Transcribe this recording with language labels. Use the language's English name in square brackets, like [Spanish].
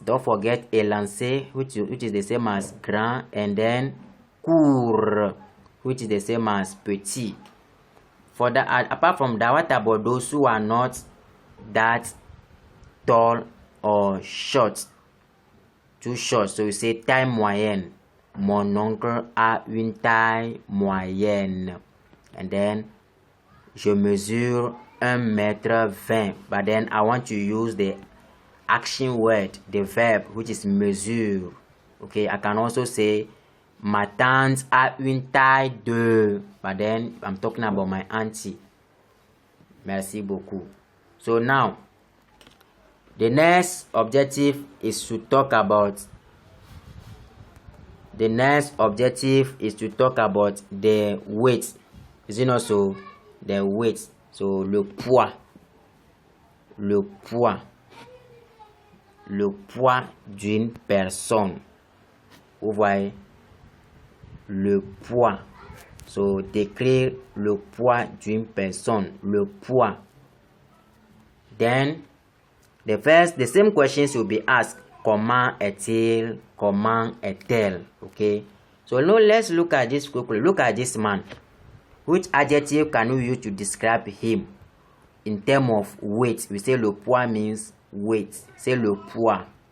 [English] Don't forget élancé, which is the same as grand, and then court, which is the same as petit. For that, apart from that, what about those who are not that tall or short? Too short, so we say taille moyenne. [French] Mon oncle a une taille moyenne. [English] And then [French] je mesure 1m20. [English] But then I want to use the action word, the verb, which is mesure. Okay, I can also say [French] ma tante a une taille de. [English] But then I'm talking about my auntie. [French] Merci beaucoup. [English] So now, the next objective is to talk about The next objective is to talk about the weight. Is it not so? The weight. So le poids. Le poids. [French] Le poids d'une personne. Vous voyez? Le poids. So décrire le poids d'une personne. Le poids. [English] Then the same questions will be asked. [French] Comment est-il? Comment est-elle? Okay. [English] So now let's look at this quickly. Look at this man. Which adjective can we use to describe him? In terms of weight, we say le poids means weight. Say le poids.